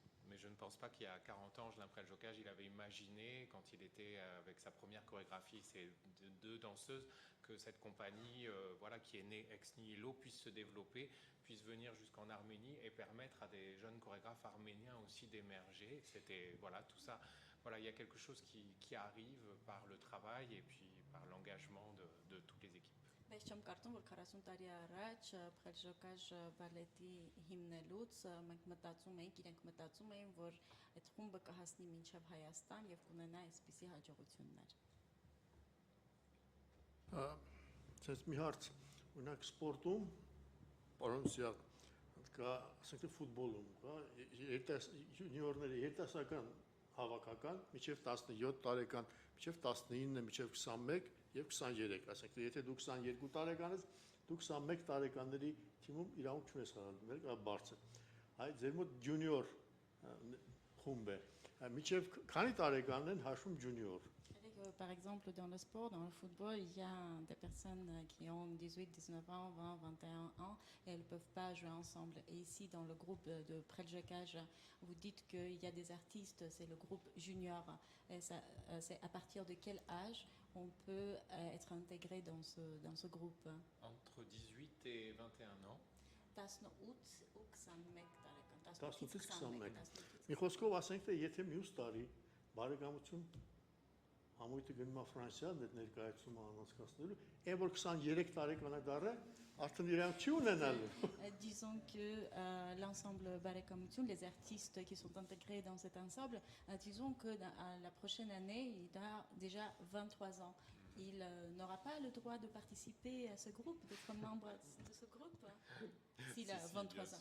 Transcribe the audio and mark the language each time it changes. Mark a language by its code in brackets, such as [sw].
[fr] Mais je ne pense pas qu'il y a 40 ans, Angelin Preljocache, il avait imaginé, quand il était avec sa première chorégraphie, ces deux danseuses, que cette compagnie voilà, qui est née ex nihilo puisse se développer, puisse venir jusqu'en Arménie et permettre à des jeunes chorégraphes arméniens aussi d'émerger. C'était voilà, tout ça. Voilà, il y a quelque chose qui arrive par le travail et puis par l'engagement de toutes les équipes. [hy] Բայց չեմ կարծում, որ 40 տարի առաջ Փելժոկաժ բալետի հիմնելուց մենք մտածում էինք, իրենք մտածում էին, որ այդ խումբը կհասնի մինչև Հայաստան եւ կունենա այսպիսի հաջողություններ։ Ցենց մի հարց, օրինակ սպորտում, պարոն Սիակ, կա, ասենք թե ֆուտբոլում, կա յունիորների երիտասարդական հավաքական միջև 17 տարեկան, միջև 19, միջև 21 եւ 23, ասենք թե եթե դու 22 տարեկան ես, դու 21 տարեկանների թիմում իրավունք չունես խաղալ, կա բարձր։ Այ ձեր մոտ ջունիոր խումբ է, միջև քանի տարեկան են հաշվում ջունիոր։ [fr] Par exemple, dans le sport, dans le football, il y a des personnes qui ont 18, 19 ans, 20, 21 ans et elles ne peuvent pas jouer ensemble. Et ici, dans le groupe de Preljocache, vous dites qu'il y a des artistes, c'est le groupe junior. C'est à partir de quel âge on peut être intégré dans ce groupe? Entre 18 et 21 ans. [hy] 18 ու 21 տարեկան, 18-ից 21։ 18-ից Մի խոսքով ասենք թե եթե մյուս տարի բարեկամություն համույթը գնում է Ֆրանսիա ներկայացումը անցկացնելու, այն որ 23 տարեկան է դառը, արդեն իրանք չի ունենալու։ [fr] Disons que l'ensemble Barekamoutioun, les artistes qui sont intégrés dans cet ensemble, disons que la prochaine année, il a déjà 23 ans. Il n'aura pas le droit de participer à ce groupe, d'être membre de ce groupe, s'il a 23 ans.